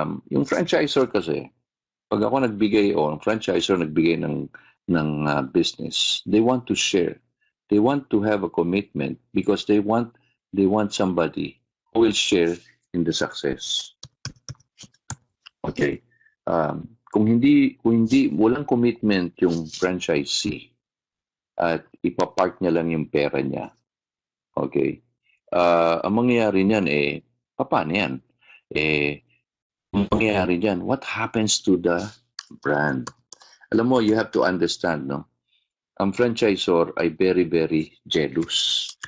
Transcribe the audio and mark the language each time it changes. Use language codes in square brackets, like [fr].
[tl] Yung franchisor kasi, pag ako nagbigay o ang franchisor nagbigay ng business, [en] they want to share. They want to have a commitment because they want somebody who will share in the success. [tl] Okay. Kung hindi walang commitment yung franchisee, at ipapark niya lang yung pera niya. Okay? Ang mangyayari niyan, paano yan? Ang mangyayari niyan, [en] what happens to the brand? [tl] Alam mo, [en] you have to understand, no? Ang franchisor ay very, very jealous.